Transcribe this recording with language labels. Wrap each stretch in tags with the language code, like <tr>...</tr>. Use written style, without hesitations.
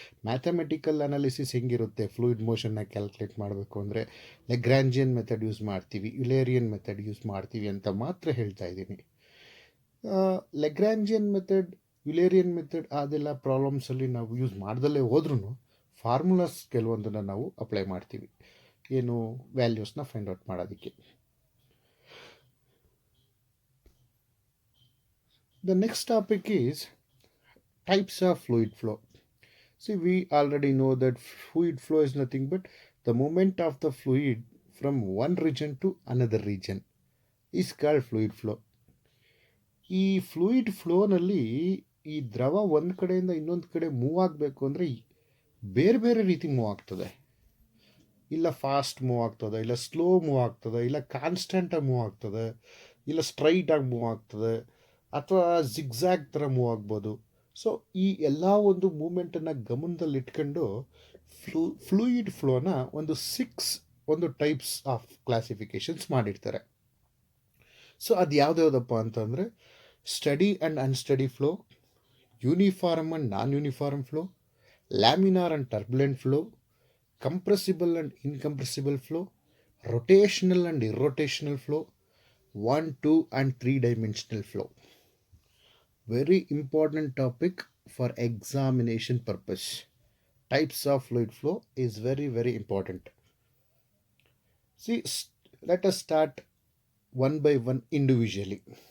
<kn>Mathematical analysis ಹೆಂಗಿರುತ್ತೆ, fluid ಮೋಷನ್ನ calculate ಮಾಡಬೇಕು ಅಂದರೆ ಲೆಗ್ರಾಂಜಿಯನ್ ಮೆಥಡ್ ಯೂಸ್ ಮಾಡ್ತೀವಿ, ಯುಲೇರಿಯನ್ ಮೆಥಡ್ ಯೂಸ್ ಮಾಡ್ತೀವಿ ಅಂತ ಮಾತ್ರ ಹೇಳ್ತಾ ಇದ್ದೀನಿ. ಲೆಗ್ರಾಂಜಿಯನ್ ಮೆಥಡ್, ಯುಲೇರಿಯನ್ ಮೆಥಡ್ ಅದೆಲ್ಲ ಪ್ರಾಬ್ಲಮ್ಸಲ್ಲಿ ನಾವು ಯೂಸ್ ಮಾಡ್ದಲ್ಲೇ ಹೋದ್ರೂ ಫಾರ್ಮುಲಾಸ್ ಕೆಲವೊಂದನ್ನು ನಾವು ಅಪ್ಲೈ ಮಾಡ್ತೀವಿ, ಏನು ವ್ಯಾಲ್ಯೂಸ್ನ ಫೈಂಡ್ ಔಟ್ ಮಾಡೋದಕ್ಕೆ.</kn> <en>The next topic is types of fluid flow. See, we already know that fluid flow is nothing but the movement of the fluid from one region to another region is called fluid flow.</en> <kn>ಈ fluid ಫ್ಲೋನಲ್ಲಿ ಈ ದ್ರವ ಒಂದು ಕಡೆಯಿಂದ ಇನ್ನೊಂದು ಕಡೆ move ಆಗಬೇಕು ಅಂದರೆ ಬೇರೆ ಬೇರೆ ರೀತಿ ಮೂವ್ ಆಗ್ತದೆ. ಇಲ್ಲ ಫಾಸ್ಟ್ ಮೂವ್ ಆಗ್ತದೆ, ಇಲ್ಲ ಸ್ಲೋ ಮೂವ್ ಆಗ್ತದೆ, ಇಲ್ಲ ಕಾನ್ಸ್ಟೆಂಟಾಗಿ ಮೂವ್ ಆಗ್ತದೆ, ಇಲ್ಲ ಸ್ಟ್ರೈಟಾಗಿ ಮೂವ್ ಆಗ್ತದೆ, ಅಥವಾ ಜಿಗ್ಜ್ಯಾಗ್ ಥರ ಮೂವ್ ಆಗ್ಬೋದು. ಸೊ ಈ ಎಲ್ಲ ಒಂದು ಮೂಮೆಂಟನ್ನು ಗಮನದಲ್ಲಿಟ್ಕೊಂಡು ಫ್ಲೂಯಿಡ್ ಫ್ಲೋನ ಒಂದು 6</kn> <en>types of classifications</en> <kn>ಮಾಡಿರ್ತಾರೆ. ಸೊ ಅದು ಯಾವುದ್ಯಾವುದಪ್ಪ ಅಂತಂದರೆ</kn> <en>Steady and unsteady flow, uniform and non uniform flow, laminar and turbulent flow, compressible and incompressible flow, rotational and irrotational flow, 1, 2 and 3 dimensional flow. Very important topic for examination purpose. Types of fluid flow is very, very important. See, let us start one by one individually.</en>